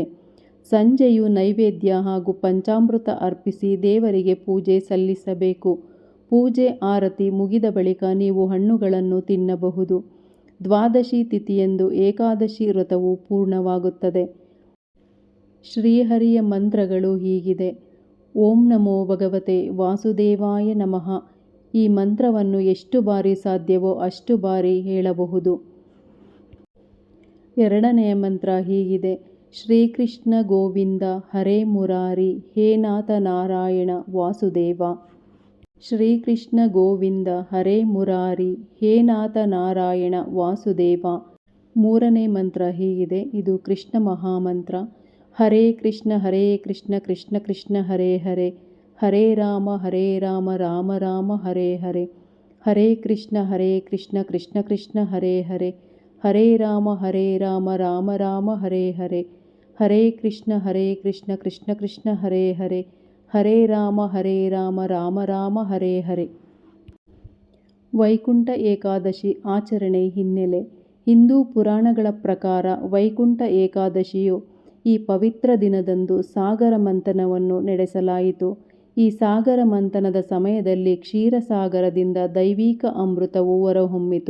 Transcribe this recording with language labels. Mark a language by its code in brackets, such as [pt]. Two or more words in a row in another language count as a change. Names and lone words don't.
[kn] ಸಂಜೆಯೂ ನೈವೇದ್ಯ ಹಾಗೂ ಪಂಚಾಮೃತ ಅರ್ಪಿಸಿ ದೇವರಿಗೆ ಪೂಜೆ ಸಲ್ಲಿಸಬೇಕು. ಪೂಜೆ ಆರತಿ ಮುಗಿದ ಬಳಿಕ ನೀವು ಹಣ್ಣುಗಳನ್ನು ತಿನ್ನಬಹುದು. ದ್ವಾದಶಿ ತಿಥಿಯಂದು ಏಕಾದಶಿ ವ್ರತವು ಪೂರ್ಣವಾಗುತ್ತದೆ. ಶ್ರೀಹರಿಯ ಮಂತ್ರಗಳು ಹೀಗಿದೆ. [sa] ಓಂ ನಮೋ ಭಗವತೆ ವಾಸುದೇವಾಯ ನಮಃ. [kn] ಈ ಮಂತ್ರವನ್ನು ಎಷ್ಟು ಬಾರಿ ಸಾಧ್ಯವೋ ಅಷ್ಟು ಬಾರಿ ಹೇಳಬಹುದು. ಎರಡನೆಯ ಮಂತ್ರ ಹೀಗಿದೆ. [sa] ಶ್ರೀಕೃಷ್ಣ ಗೋವಿಂದ ಹರೇ ಮುರಾರಿ, ಹೇ ನಾಥ ನಾರಾಯಣ ವಾಸುದೇವ. ಶ್ರೀಕೃಷ್ಣ ಗೋವಿಂದ ಹರೇ ಮುರಾರಿ, ಹೇ ನಾಥ ನಾರಾಯಣ ವಾಸುದೇವ. [kn] ಮೂರನೇ ಮಂತ್ರ ಹೀಗಿದೆ. ಇದು ಕೃಷ್ಣ ಮಹಾಮಂತ್ರ. [sa] ಹರೇ ಕೃಷ್ಣ ಕೃಷ್ಣ ಕೃಷ್ಣ ಹರೇ ಹರೇ, ಹರೇ ರಾಮ ರಾಮ ರಾಮ ಹರೇ ಹರೇ. ಹರೇ ಕೃಷ್ಣ ಕೃಷ್ಣ ಕೃಷ್ಣ ಹರೇ ಹರೇ, ಹರೇ ರಾಮ ರಾಮ ರಾಮ ಹರೇ ಹರೇ. ಹರೇ ಕೃಷ್ಣ ಕೃಷ್ಣ ಕೃಷ್ಣ ಹರೇ ಹರೇ, ಹರೇ ರಾಮ ರಾಮ ರಾಮ ಹರೇ ಹರೇ. [kn] ವೈಕುಂಠ ಏಕಾದಶಿ ಆಚರಣೆ ಹಿನ್ನೆಲೆ. ಹಿಂದೂ ಪುರಾಣಗಳ ಪ್ರಕಾರ ವೈಕುಂಠ ಏಕಾದಶಿಯು ಈ ಪವಿತ್ರ ದಿನದಂದು ಸಾಗರ ಮಂಥನವನ್ನು ನಡೆಸಲಾಯಿತು. ಈ ಸಾಗರ ಮಂಥನದ ಸಮಯದಲ್ಲಿ ಕ್ಷೀರಸಾಗರದಿಂದ ದೈವಿಕ ಅಮೃತವು ಹೊರಹೊಮ್ಮಿತು.